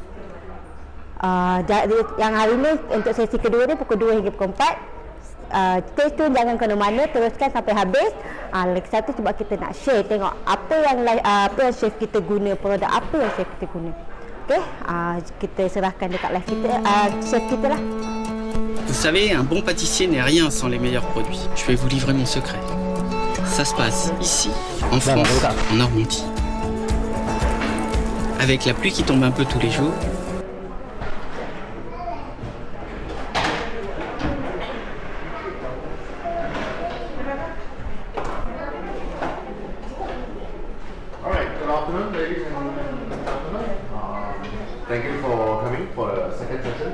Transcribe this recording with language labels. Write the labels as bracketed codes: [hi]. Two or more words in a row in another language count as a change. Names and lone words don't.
[ms] Yang hari ni untuk sesi kedua ni pukul 2 hingga pukul 4. [en] Stay tune, [ms] jangan ke mana-mana, teruskan sampai habis. Lagi satu sebab kita nak share, tengok apa yang chef kita guna, produk apa yang chef kita guna. Okey, kita serahkan dekat live kita, chef kita lah. [fr] Vous savez, un bon pâtissier n'est rien sans les meilleurs produits. Je vais vous livrer mon secret. Ça se passe ici, en France, en Normandie. Avec la pluie qui tombe un peu tous les jours, [en] thank you for coming for the second session.